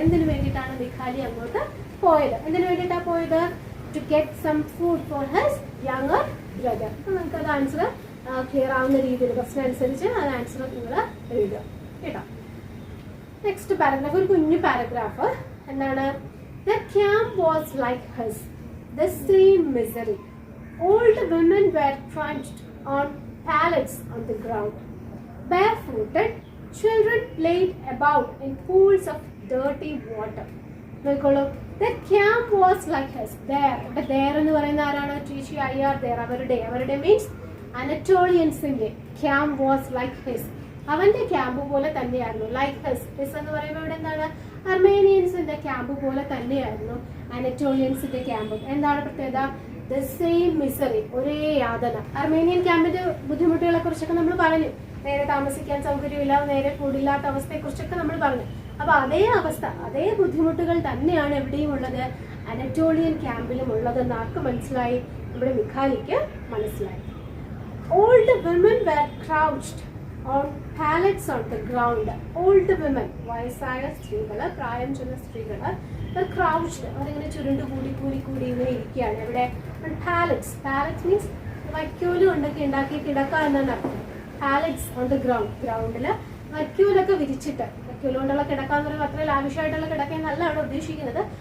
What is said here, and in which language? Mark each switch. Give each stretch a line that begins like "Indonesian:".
Malayalam: എന്തിനു വേണ്ടിയിട്ടാണ് മിഖാലി അങ്ങോട്ട് പോയത്? എന്തിനു വേണ്ടിയിട്ടാണ് പോയത്?
English: To get some food for his younger brother.
Malayalam: നമുക്കത് ആൻസർ ക്ലിയർ ആവുന്ന രീതിയിൽ ക്വസ്റ്റ്യൻ അനുസരിച്ച് അത് ആൻസർ നിങ്ങൾ എഴുതുക കേട്ടോ. നെക്സ്റ്റ് പാരഗ്രാഫ്, ഒരു കുഞ്ഞു പാരഗ്രാഫ്. എന്താണ്?
English: The camp was like his, the same misery. Old women were crouched on pallets on the ground. Barefooted, children played about in pools of dirty water.
Malayalam: നോക്കിക്കോളൂ,
English: the camp was like his.
Malayalam: There, ഇവിടെ there എന്ന് പറയുന്ന ആരാണ്? TCIR there. അവരുടെ means അനറ്റോളിയൻസിന്റെ camp
English: Was like his.
Malayalam: അവന്റെ camp പോലെ തന്നെയായിരുന്നു. Like his എന്ന് പറയുമ്പോൾ ഇവിടെ എന്താണ്? അർമേനിയൻസിന്റെ ക്യാമ്പ് പോലെ തന്നെയായിരുന്നു അനറ്റോളിയൻസിന്റെ ക്യാമ്പ്. എന്താണ് പ്രത്യേകത?
English: the same misery,
Malayalam: ഒരേ യാതന. അർമേനിയൻ ക്യാമ്പിന്റെ ബുദ്ധിമുട്ടുകളെ കുറിച്ചൊക്കെ നമ്മൾ പറഞ്ഞു. നേരെ താമസിക്കാൻ സൗകര്യമില്ല, നേരെ ഫുഡില്ലാത്ത അവസ്ഥയെ കുറിച്ചൊക്കെ നമ്മൾ പറഞ്ഞു. അപ്പൊ അതേ അവസ്ഥ, അതേ ബുദ്ധിമുട്ടുകൾ തന്നെയാണ് എവിടെയും ഉള്ളത്, അനറ്റോളിയൻ ക്യാമ്പിലും ഉള്ളതെന്ന് ആർക്ക് മനസ്സിലായി? നമ്മുടെ മിഖാലിക്ക് മനസ്സിലായി.
English: Old women were crouched on pallets on the ground. Old women,
Malayalam: വയസ്സായ സ്ത്രീകള്, പ്രായം ചെന്ന സ്ത്രീകള്, crouched, അവരിങ്ങനെ ചുരുണ്ട് കൂടി ഇങ്ങനെ ഇരിക്കുകയാണ്. ഇവിടെ പാലറ്റ്സ് മീൻസ് വൈക്കോല് കൊണ്ടൊക്കെ ഉണ്ടാക്കി കിടക്കുക എന്നാണ് അർത്ഥം.
English: pallets on the ground,
Malayalam: ഗ്രൗണ്ടിൽ വൈക്കോലൊക്കെ വിരിച്ചിട്ട്, വൈക്കോല് കൊണ്ടുള്ള കിടക്ക എന്ന് പറയുമ്പോൾ അത്ര ലാവിഷായിട്ടുള്ള കിടക്കയെന്നല്ല അവിടെ ഉദ്ദേശിക്കുന്നത്.